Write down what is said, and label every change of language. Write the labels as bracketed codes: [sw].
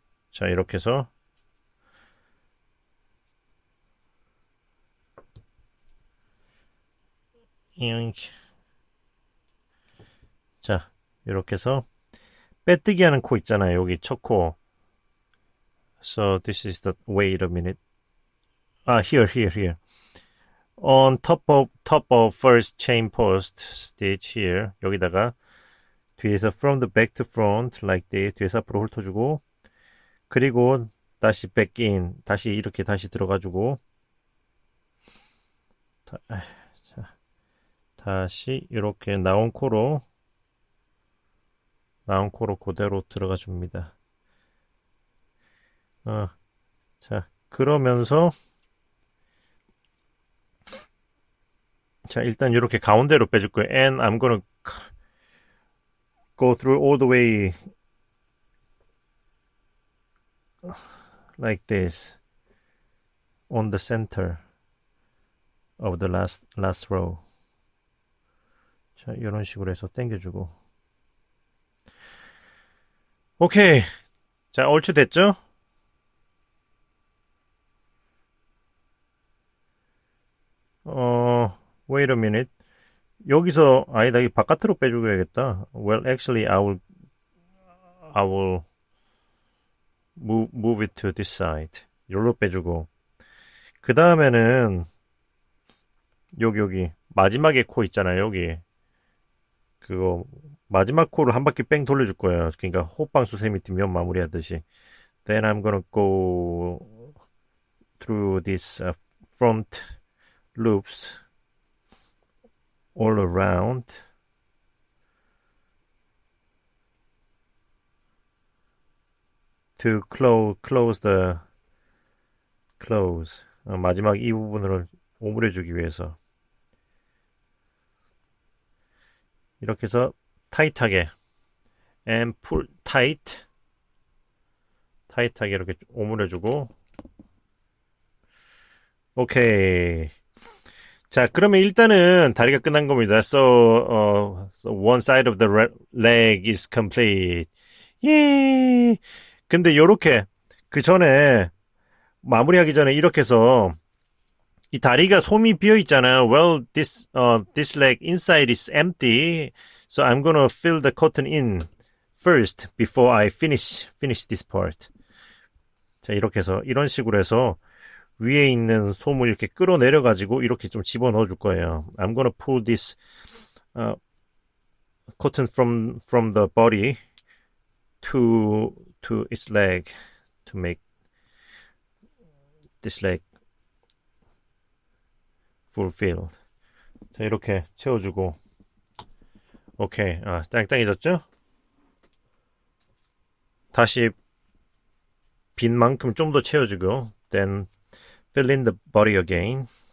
[ko] 자, 이렇게 해서 자, 이렇게 해서 빼뜨기 하는 코 있잖아요. 여기 첫 코. [en] So this is the wait a minute. Here. On top of first chain post stitch here. [ko] 여기다가 뒤에서 [en] from the back to front like this. [ko] 뒤에서 앞으로 훑어주고 그리고 다시 [en] back in. [ko] 다시 이렇게 다시 들어가주고 다시 이렇게 나온 코로 그대로 들어가 줍니다. 자, 그러면서 자, 일단 이렇게 가운데로 빼줄 거예요. [en] And I'm gonna go through all the way like this on the center of the last row. [ko] 자, 이런 식으로 해서 당겨주고. 오케이. 자, 얼추 됐죠? [en] Wait a minute. [ko] 여기서 아니다. 이 바깥으로 빼줘야겠다. [en] Well, actually, I will move it to this side. [ko] 여기로 빼주고. 그 다음에는 여기 마지막에 코 있잖아요. 여기 그거 마지막 코를 한 바퀴 뺑 돌려줄 거예요. 그러니까 호빵수 세미티면 마무리하듯이. [en] Then I'm gonna go through this front loops all around. To close the close. [ko] 마지막 이 부분을 오므려주기 위해서. 이렇게 해서 타이트하게 [en] and pull [ko] 타이트하게 이렇게 오므려주고. 오케이. 자, 그러면 일단은 다리가 끝난 겁니다. [en] So one side of the leg is complete. [ko] 예. 근데 요렇게 그 전에 마무리하기 전에 이렇게 해서 이 다리가 솜이 비어 있잖아요. [en] Well, this leg inside is empty, so I'm gonna fill the cotton in first before I finish this part. [ko] 자, 이렇게 해서 이런 식으로 해서 위에 있는 솜을 이렇게 끌어내려 가지고 이렇게 좀 집어넣어 줄 거예요. [en] I'm gonna pull this cotton from the body to its leg to make this leg fulfilled. [ko] 자, 이렇게 채워주고. 오케이. 땅땅해졌죠? 다시 빈 만큼 좀 더 채워주고. [en] Then fill in the body again.